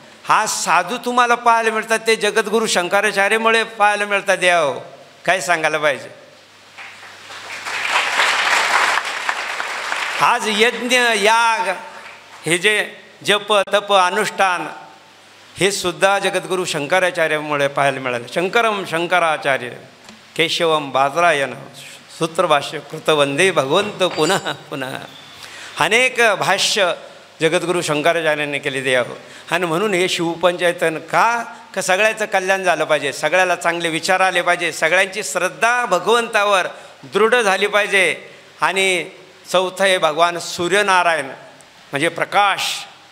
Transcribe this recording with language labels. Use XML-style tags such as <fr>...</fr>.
<mr>हा साधू तुम्हाला पाहायला मिळतात ते जगद्गुरू शंकराचार्यामुळे पाहायला मिळतात द्या हो. काय सांगायला पाहिजे. आज यज्ञ याग हे जे जप तप अनुष्ठान हे सुद्धा जगद्गुरू शंकराचार्यामुळे पाहायला मिळालं.</mr> <sa>शंकरम शंकराचार्य केशवम बादरायण सूत्रभाष्य कृत वंदे भगवंत पुनः पुनः.</sa> <mr>अनेक भाष्य जगद्गुरू शंकराचार्यांनी केले द्यावं. आणि म्हणून हे शिवपंचायतन का सगळ्याचं कल्याण झालं पाहिजे, सगळ्याला चांगले विचार आले पाहिजे, सगळ्यांची श्रद्धा भगवंतावर दृढ झाली पाहिजे. आणि चौथं हे भगवान सूर्यनारायण म्हणजे प्रकाश.</mr>